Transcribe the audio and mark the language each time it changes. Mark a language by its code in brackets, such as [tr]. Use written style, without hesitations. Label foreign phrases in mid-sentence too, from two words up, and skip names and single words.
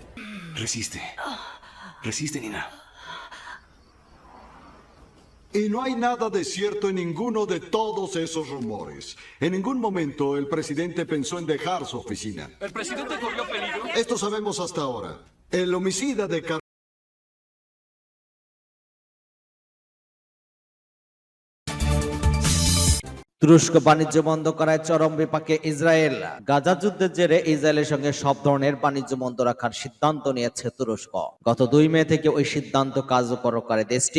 [es] Resiste. Resiste, Nina. Y no hay nada de cierto en ninguno de todos esos rumores. En ningún momento el presidente pensó en dejar su oficina. ¿El presidente corrió peligro? Esto sabemos hasta ahora. El homicida de [bn] তুরস্ক বাণিজ্য বন্ধ করায় চরম বিপাকে ইসরায়েল। গাজা যুদ্ধের জেরে ইসরায়েলের সঙ্গে সব ধরনের বাণিজ্য বন্ধ রাখার সিদ্ধান্ত নিয়েছে তুরস্ক। গত 2 মে থেকে ওই সিদ্ধান্ত কার্যকর করে দেশটি।